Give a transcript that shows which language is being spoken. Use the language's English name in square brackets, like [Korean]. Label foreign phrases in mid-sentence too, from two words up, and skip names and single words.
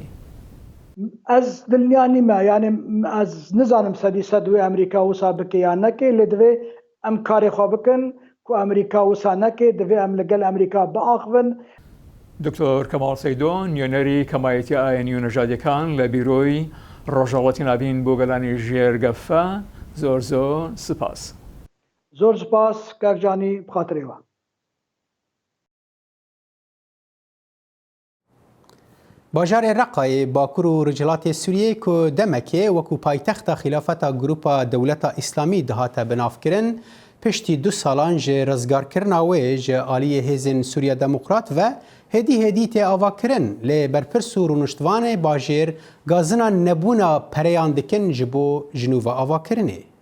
[Kurdish] از دڵنیا نیمە یعنی از نزانم سەدی سەدوێ ئەمریکا وسا بکە یان نەکەی لە دوێ ئەم کارێ خوا بکەن کو ئەمریکا وسا نەکەی دەبێ ئەم لەگەل ئەمریکا بەئاخبن. [Central Kurdish] دکتۆر کەماڵ سەیدۆ نوێنەری کەمایەتی ئاینی و نەژادیەکان لە بیرۆی ڕۆژهەڵاتی ناوین بۆ گەلانی ژێرگەفە زۆر سپاس. زۆر سپاس کاکجانی بخاترێوە. [Kurdish] باژارê Reqayê Bakur û Ricilatê Sûriyê ku demekê wekû paytexta xilafeta Grupa Dewleta İslamî dihate binavkirin, piştî 2 salan ji rizgarkirina wê ji aliyê hêzên Sûriya Demokrat ve hêdî tê avakirin lê berpirs û rûniştvanê bajêr gazina nebûna pereyan dikin ji bo jinûva avakirinê.